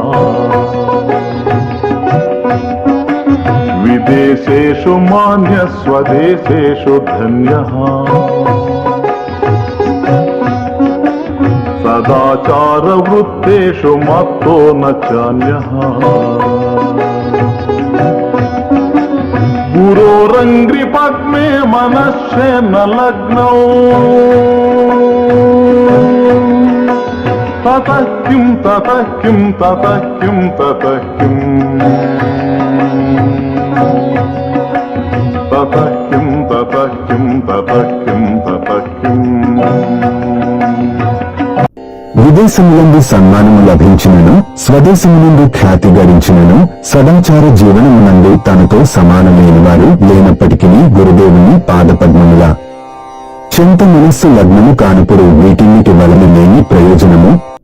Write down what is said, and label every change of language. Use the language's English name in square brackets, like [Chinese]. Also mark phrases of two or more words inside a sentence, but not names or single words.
[Sanskrit] విదేశేషు మాన్య స్వదేశేషు ధన్యః, సదాచార వృత్తేషు మత్తో న చాన్యః. గురోరంగ్రి పద్మే మనశ్చేన లగ్నౌ తతః కిం తతః కిం తతః కిం తతః కిం తతః కిం తతః కిం తతః కిం తతః కిం. [Telugu] విదేశములందు సన్మానము లభించినను స్వదేశమునందు ఖ్యాతి గడించినను సదాచార జీవనమునందు తనతో సమానమైన వారు లేనప్పటికీ గురుదేవుని పాదపద్మముల చెంత మనస్సు లగ్నము కానుపుడు వీటిన్నిటి వలన లేని ప్రయోజనము.